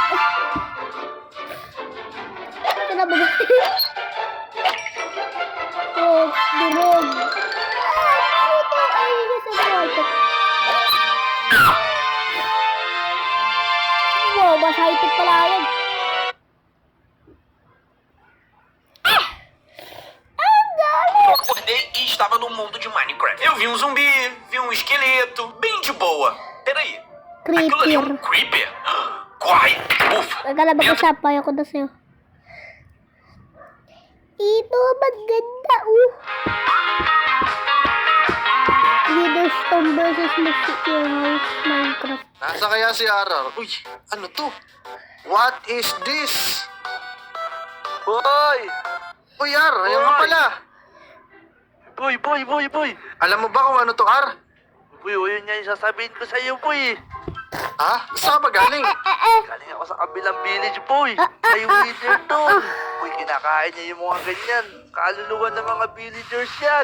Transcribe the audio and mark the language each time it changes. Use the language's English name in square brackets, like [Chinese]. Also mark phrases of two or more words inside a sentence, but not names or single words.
[Filipino] Ito na ba? Oh, durog. Ay, isa sa wow, mas high-tech pala yun. Ang galing! [Portuguese] Eu acordei e estava no mundo de Minecraft. Eu vi um zumbi, vi um esqueleto, bem de boa. Peraí, aquilo ali é um creeper? Corre! Ufa! [Filipino] Nagkala ba ko siya? Payo ko na sa'yo. Ito, maganda, Witherstone versus Secure House Minecraft. Nasa kaya si Arar? Uy, ano to? [English] What is this? [Filipino] Boy! Uy, Ar, ayun nga pala. Boy! Alam mo ba kung ano to, Ar? Boy, yun nga yung sasabihin ko sa iyo, boy. Ha? Saan ba galing? Galing ako sa kabilang village, boy. May wither doon. Boy, kinakain niya yung mga ganyan. Kaluluwa ng mga villagers yan.